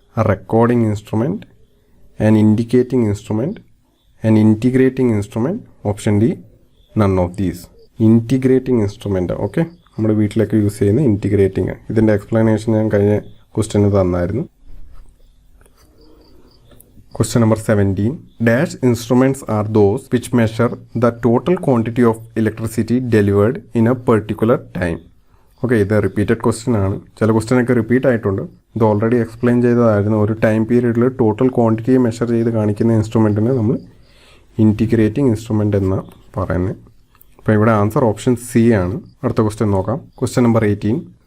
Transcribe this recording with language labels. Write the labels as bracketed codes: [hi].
[en] Recording instrument, an indicating instrument, an integrating instrument. Option D none of these. Integrating instrument. [ml] Okay, നമ്മുടെ വീട്ടിലൊക്കെ use ചെയ്യുന്ന integrating. ഇതിൻ്റെ explanation ഞാൻ കഴിഞ്ഞ question തന്നായിരുന്നു. [en] Question number 17. Dash instruments are those which measure the total quantity of electricity delivered in a particular time. [ml] Okay, ഇത് repeated question ആണ്. ചില ക്വസ്റ്റ്യനൊക്കെ റിപ്പീറ്റ് ആയിട്ടുണ്ട്. ഇത് ഓൾറെഡി എക്സ്പ്ലെയിൻ ചെയ്തതായിരുന്നു. ഒരു ടൈം പീരീഡിൽ ടോട്ടൽ ക്വാണ്ടിറ്റിയെ മെഷർ ചെയ്ത് കാണിക്കുന്ന ഇൻസ്ട്രുമെൻറ്റിനെ നമ്മൾ ഇൻറ്റിഗ്രേറ്റിംഗ് ഇൻസ്ട്രുമെൻ്റ് എന്ന് പറയുന്നത്. അപ്പോൾ ഇവിടെ ആൻസർ ഓപ്ഷൻ സി ആണ്. അടുത്ത ക്വസ്റ്റ്യൻ നോക്കാം. Question number 18.